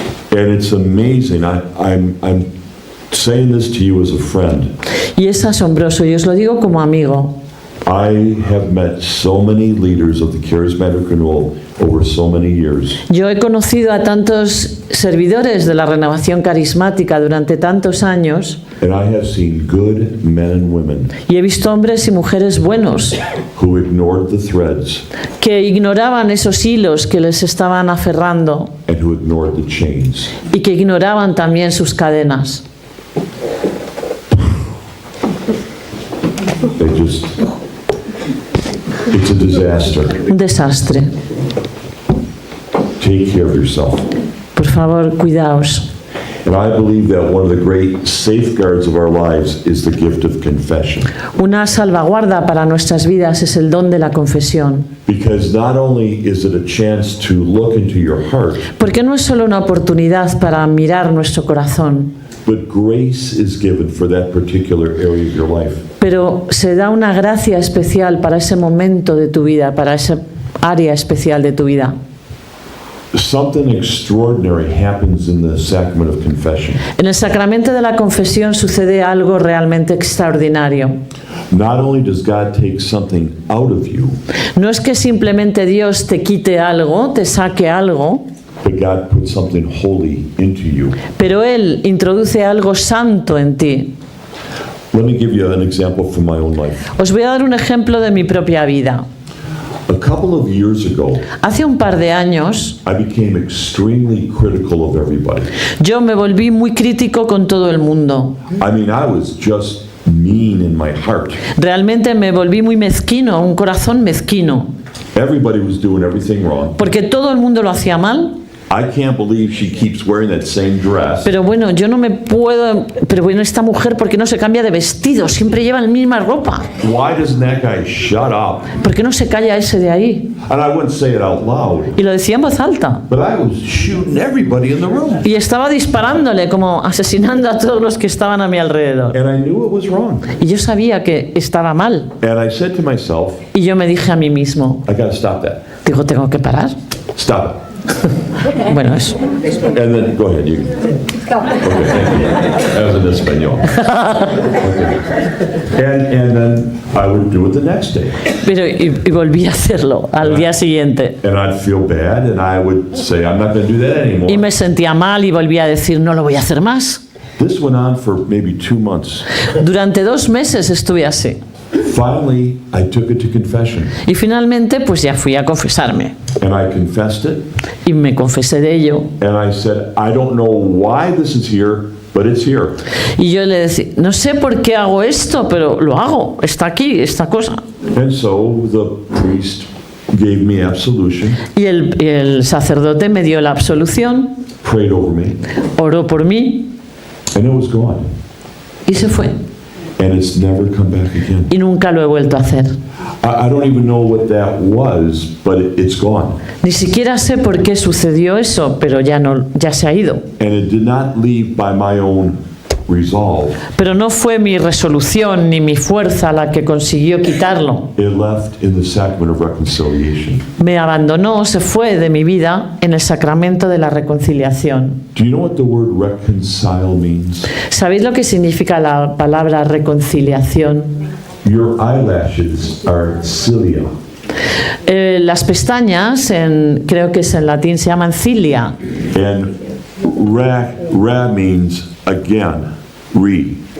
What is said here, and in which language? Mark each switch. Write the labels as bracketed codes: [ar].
[en] And it's amazing. I'm saying this to you as a friend. [es] Y es asombroso, y os lo digo como amigo. [en] I have met so many leaders of the Charismatic Renewal over so many years. [es] Yo he conocido a tantos servidores de la renovación carismática durante tantos años [en] And I have seen good men and women [es] y he visto hombres y mujeres buenos [en] who ignored the threads [es] que ignoraban esos hilos que les estaban aferrando [en] and who ignored the chains. [es] y que ignoraban también sus cadenas. [en] They just, it's a disaster. [es] Un desastre. [en] Take care of yourself. [es] Por favor, cuidaos. [en] And I believe that one of the great safeguards of our lives is the gift of confession. [es] Una salvaguarda para nuestras vidas es el don de la confesión. [en] Because not only is it a chance to look into your heart, [es] Porque no es solo una oportunidad para mirar nuestro corazón, [en] but grace is given for that particular area of your life. [es] pero se da una gracia especial para ese momento de tu vida, para esa área especial de tu vida. [en] Something extraordinary happens in the sacrament of confession. [es] En el sacramento de la confesión sucede algo realmente extraordinario. [en] Not only does God take something out of you, [es] No es que simplemente Dios te quite algo, te saque algo, [en] but God puts something holy into you. [es] pero Él introduce algo santo en ti. [en] Let me give you an example from my own life. [es] Os voy a dar un ejemplo de mi propia vida. [en] A couple of years ago, [es] Hace un par de años [en] I became extremely critical of everybody. [es] yo me volví muy crítico con todo el mundo. [en] I mean, I was just mean in my heart. [es] Realmente me volví muy mezquino, un corazón mezquino, [en] Everybody was doing everything wrong. [es] porque todo el mundo lo hacía mal. [en] I can't believe she keeps wearing that same dress. [es] Pero bueno, yo no me puedo... Pero bueno, esta mujer, ¿por qué no se cambia de vestido? Siempre lleva la misma ropa. [en] Why doesn't that guy shut up? [es] ¿Por qué no se calla ese de ahí? [en] And I wouldn't say it out loud, [es] Y lo decía en voz alta. [en] but I was shooting everybody in the room. [es] Y estaba disparándole, como asesinando a todos los que estaban a mi alrededor. [en] And I knew it was wrong. [es] Y yo sabía que estaba mal. [en] And I said to myself, [es] Y yo me dije a mí mismo, [en] I gotta stop that. [es] digo, tengo que parar. [en] Stop [es] Bueno, eso. [en] it. And then, go ahead, you. Okay, thank you. That was in español. Okay. And then I would do it the next day. [es] Pero y volví a hacerlo al día siguiente. [en] And I'd feel bad, and I would say, I'm not gonna do that [es] Y [en] anymore. [es] me sentía mal y volví a decir, no lo voy a hacer más. [en] This went on for maybe 2 months. [es] Durante 2 meses estuve así. [en] Finally, I took it to confession, [es] Y finalmente, pues ya fui a confesarme. [en] and I confessed it, [es] Y me confesé de ello. [en] and I said, I don't know why this is here, but it's here. [es] Y yo le decía, no sé por qué hago esto, pero lo hago. Está aquí, esta cosa. [en] And so the priest gave me absolution, [es] Y el sacerdote me dio la absolución, [en] prayed over me, [es] oró por mí [en] and it was gone. [es] y se fue. [en] And it's never come back again. [es] Y nunca lo he vuelto a hacer. [en] I don't even know what that was, but it's gone. [es] Ni siquiera sé por qué sucedió eso, pero ya se ha ido. [en] And it did not leave by my own resolve. [es] Pero no fue mi resolución ni mi fuerza la que consiguió quitarlo. [en] It left in the sacrament of reconciliation. [es] Me abandonó, se fue de mi vida en el sacramento de la reconciliación. [en] Do you know what the word reconcile means? [es] ¿Sabéis lo que significa la palabra reconciliación? [en] Your eyelashes are cilia. [es] Las pestañas, creo que es en latín, se llaman cilia. [en] And ra means again, re.